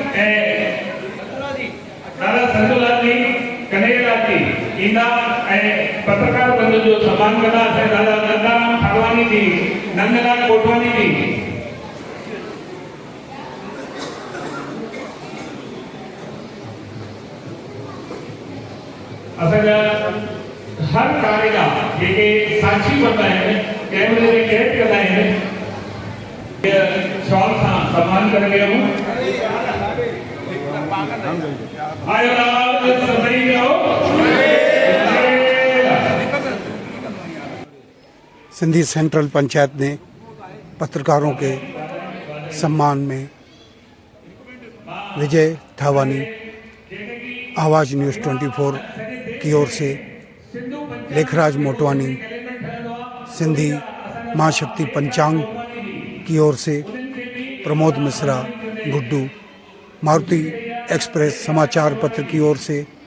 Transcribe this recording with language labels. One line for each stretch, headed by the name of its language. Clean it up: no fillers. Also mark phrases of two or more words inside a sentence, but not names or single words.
Sindhi: दादा संतोलाल जी कन्हैयालाल जी इंदा पत्रकार बंधु जो सम्मान कंदा है दादा नंदाराम ठाकवानी जी नंदलाल कोटवानी जी असांजा हर कार्यगा जेके साक्षी
Hindi: बनता है कैमरे में कैद करता है
Sindhi: शॉल सां सम्मान
Hindi: कर रहे हूं।
Sindhi: आयो लाल सभई जो
Hindi: सिंधी सेंट्रल पंचायत ने पत्रकारों के सम्मान में विजय थावानी आवाज न्यूज़ 24 की ओर से, लेखराज मोटवानी सिंधी माँ शक्ति पंचांग की ओर से, प्रमोद मिश्रा गुड्डू मारुति एक्सप्रेस समाचार पत्र की ओर से,